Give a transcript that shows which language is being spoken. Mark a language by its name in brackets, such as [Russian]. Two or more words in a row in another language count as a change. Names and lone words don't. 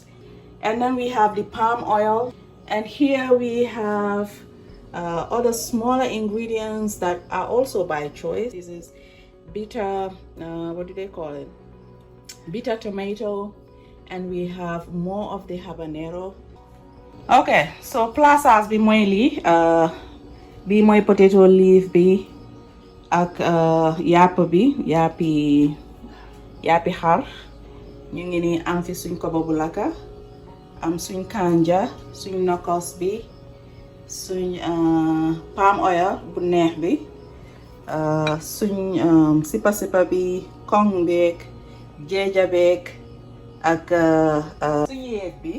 [English] And then we have the palm oil, and here we have other smaller ingredients that are also by choice. This is bitter, what do they call it, bitter tomato, and we have more of the habanero. [Wolof] Okay, so Plasas bi moy li bi moy [English] potato leaf [Wolof] bi ak yàpp bi yàppi xar. ñu ngi ni am fi suñ kobo bu laka, am suñ kanja, suñ nokos bi, suñ [English] palm oil [Wolof] bu neex bi, suñ sipa sipa bi, kong beek, jeeja beek, ak suñ yeeg bi.